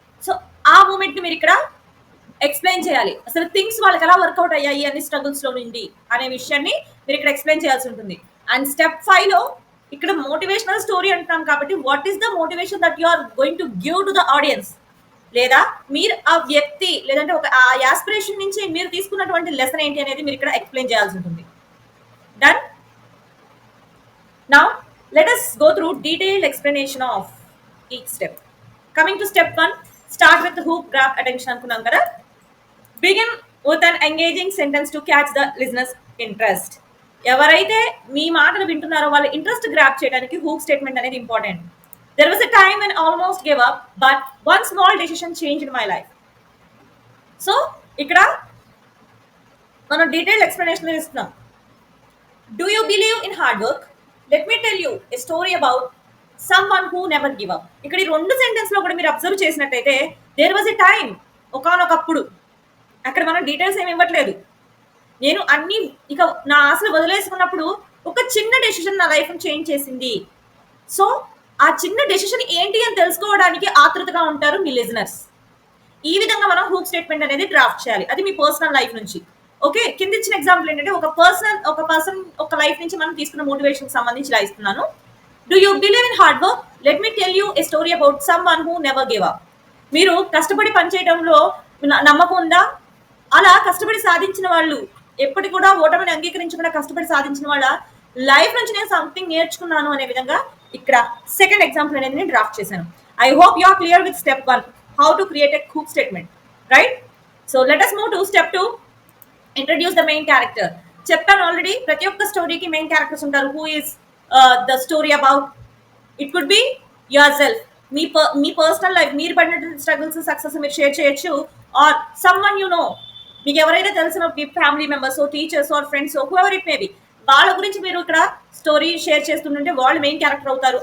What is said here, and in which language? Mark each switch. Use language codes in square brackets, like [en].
[te] So ఆ మూమెంట్ని మీరు ఇక్కడ ఎక్స్ప్లెయిన్ చేయాలి. అసలు థింగ్స్ వాళ్ళకి ఎలా వర్కౌట్ అయ్యాయి అన్ని స్ట్రగుల్స్లో నుండి అనే విషయాన్ని మీరు ఇక్కడ ఎక్స్ప్లెయిన్ చేయాల్సి ఉంటుంది. అండ్ స్టెప్ 5లో ఇక్కడ మోటివేషనల్ స్టోరీ అంటున్నాం కాబట్టి [en] what is the motivation that you are going to give to the audience, [te] లేదా మీరు ఆ వ్యక్తి లేదంటే ఒక ఆ యాస్పిరేషన్ నుంచి మీరు తీసుకున్నటువంటి లెసన్ ఏంటి అనేది మీరు ఇక్కడ ఎక్స్ప్లెయిన్ చేయాల్సి ఉంటుంది. [en] Done. Now let us go through detailed explanation of each step. Coming to step 1, start with the hook, grab attention [te] అనుకున్నాం కదా. [en] Begin with an engaging sentence to catch the listener's interest. [te] ఎవరైతే మీ మాటలు వింటున్నారో వాళ్ళ interest grab చేయడానికి hook statement అనేది important. [en] There was a time when I almost gave up, but one small decision changed my life. [te] So ఇక్కడ మనం detail explanation ఇస్తున్నాం. [en] Do you believe in hard work? Let me tell you a story about someone who never give up. [te] ఇక్కడ ఈ రెండు సెంటెన్స్లో కూడా మీరు observe చేసినట్టయితే [en] there was a time, [te] ఒకానొకప్పుడు. అక్కడ మనం డీటెయిల్స్ ఏమి ఇవ్వట్లేదు. నేను అన్ని ఇక నా ఆశలు వదిలేసుకున్నప్పుడు ఒక చిన్న డెసిషన్ నా లైఫ్ని చేంజ్ చేసింది. సో ఆ చిన్న డెసిషన్ ఏంటి అని తెలుసుకోవడానికి ఆతృతగా ఉంటారు మీ లిజనర్స్. ఈ విధంగా మనం హూక్ స్టేట్మెంట్ అనేది డ్రాఫ్ట్ చేయాలి, అది మీ పర్సనల్ లైఫ్ నుంచి. ఓకే, కింద ఇచ్చిన ఎగ్జాంపుల్ ఏంటంటే ఒక పర్సన్ ఒక లైఫ్ నుంచి మనం తీసుకున్న మోటివేషన్ సంబంధించి ఇలా ఇస్తున్నాను. [en] Do you believe in hard work? Let me tell you a story about someone who never give up. [te] మీరు కష్టపడి పనిచేయడంలో నమ్మకం ఉందా? అలా కష్టపడి సాధించిన వాళ్ళు, ఎప్పటి కూడా ఓటమిని అంగీకరించకుండా కష్టపడి సాధించిన వాళ్ళ లైఫ్ నుంచి నేను సంథింగ్ నేర్చుకున్నాను అనే విధంగా ఇక్కడ సెకండ్ ఎగ్జాంపుల్ అనేది నేను డ్రాఫ్ట్ చేశాను. [en] I hope you are clear with step 1. how to create a hook statement, right? So let us move to step 2, introduce the main character. [te] చెప్పాను ఆల్రెడీ, ప్రతి ఒక్క స్టోరీకి మెయిన్ క్యారెక్టర్స్ ఉంటారు. [en] Who is the story about? It could be yourself. [te] మీ personal life, మీరు పడినటువంటి struggles, success మీరు share చేయొచ్చు. [en] or someone you know, [te] మీకు ఎవరైతే తెలిసిన మీ family members, teachers are friends, [en] whoever it may be, [te] వాళ్ళ గురించి మీరు ఇక్కడ స్టోరీ షేర్ చేస్తుంటే వాళ్ళు మెయిన్ క్యారెక్టర్ అవుతారు.